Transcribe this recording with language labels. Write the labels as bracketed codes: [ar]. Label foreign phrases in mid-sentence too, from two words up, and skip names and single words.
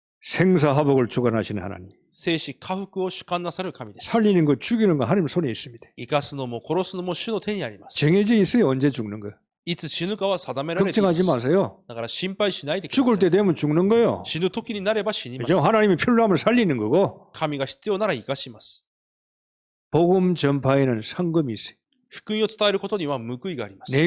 [ko] 생사화복을 주관하시는 하나님. [ja] 生死回復を主観なさる神です。 [ko] 살리는 거 죽이는 거 하나님 손에 있습니다. [ja] 生かすのも殺すのも主の手にあります。 [ko] 정해져 있어요. 언제 죽는 거. [ja] いつ死ぬかは定められていま [ko] 걱정하지 [ja] す。 [ko] 마세요. [ja] だから心配しないでくだ [ko] 죽을 [ja] さ [ko] 때 [ja] い。 [ko] 되면 죽는 거예요. [ja] 死ぬ時になれば死にます。 [ko] 그죠? 하나님이 필요하면 살리는 거고 [ja] 神が必要なら生かします。 [ko] 복음 전파에는 상금이 있어요. [ja] 福音を伝えることには報いがあります。